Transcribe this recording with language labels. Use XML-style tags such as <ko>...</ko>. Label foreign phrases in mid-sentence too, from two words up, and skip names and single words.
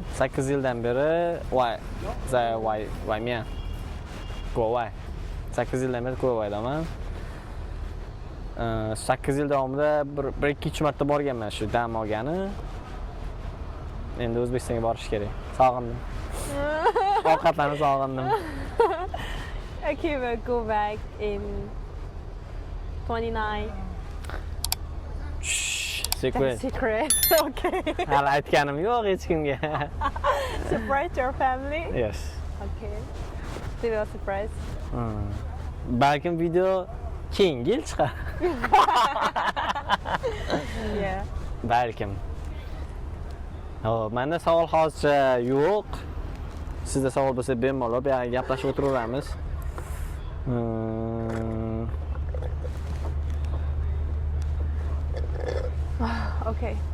<uz>8 yildan beri men Kuwait. 8 yildan beri Kuwaitdaman. 8 yil davomida 1-2 marta borganman shu dam olgani. Endi O'zbekistonga borish kerak. Sog'indim. Ovqatlarni sog'indim.</uz> <en>Okay, we'll go back in 29. Secret. Secret. Okay.</en> <uz>Hali aytganim yo'q hech kimga.</uz> <en>Surprise your family? Yes. Okay. They will surprise.</en> <uz>Balkim video keyingi yil chiqar.</uz> <en>Yeah.</en> <uz>Balkim. Hop, menda savol hozircha yo'q. Sizda savol bo'lsa bemalol bu yerga gaplashib o'tiraveramiz.</uz> <en>Okay.</en>